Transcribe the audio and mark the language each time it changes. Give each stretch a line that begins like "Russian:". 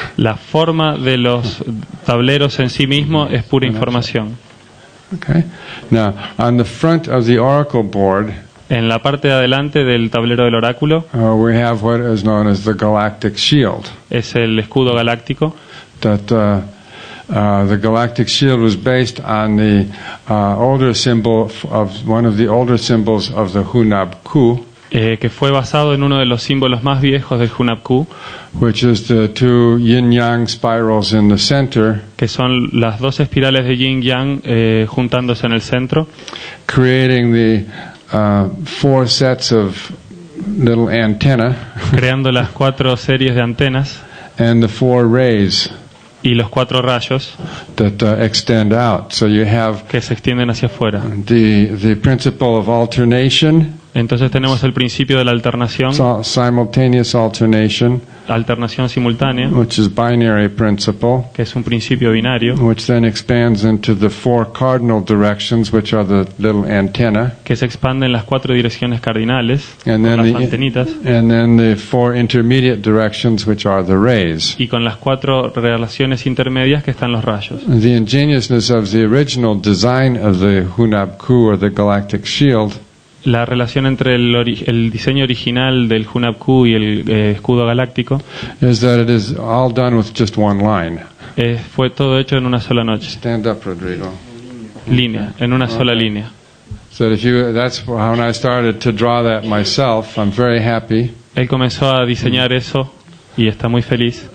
Spanish: la forma de los tableros en sí mismo es pura información.
English: Okay. Now, on the front of the oracle board,
Spanish: En la parte de adelante del tablero del oráculo
English: we have what is known as the galactic shield.
Spanish: es el escudo galáctico,
English: That the galactic shield was based on the older symbol of one of the older symbols of the Hunab-ku,
Spanish: que fue basado en uno de los símbolos más viejos del Hunab-ku,
English: which is the 2 yin-yang spirals in the center,
Spanish: que son las 2 espirales de yin-yang juntándose en el centro,
English: creating the 4 sets of little antenna
Spanish: creando las 4 series de antenas
English: and the 4 rays
Spanish: y los 4 rayos
English: that extend out. So you have
Spanish: que se extienden hacia afuera.
English: the principle of alternation,
Spanish: Entonces tenemos el principio de la alternación,
English: simultaneous alternation,
Spanish: alternación simultánea,
English: which is binary principle,
Spanish: que es un principio binario,
English: which then expands into the 4 cardinal directions, which are the little antenna,
Spanish: que se expande en las 4 direcciones cardinales,
English: and
Spanish: con
English: then
Spanish: las antenitas,
English: and then the 4 intermediate directions, which are the rays.
Spanish: y con las 4 relaciones intermedias que están los rayos.
English: The ingeniousness of the original design of the Hunab-ku or the galactic shield
Spanish: La relación entre el diseño original del Hunab-ku y el escudo galáctico
English: is that it is all done with just one line.
Spanish: fue todo hecho en una sola noche.
English: Stand up, Rodrigo.
Spanish: línea, en una sola línea.
English: So that's when I started to draw that myself. I'm very happy
Spanish: Él comenzó a diseñar eso y está muy feliz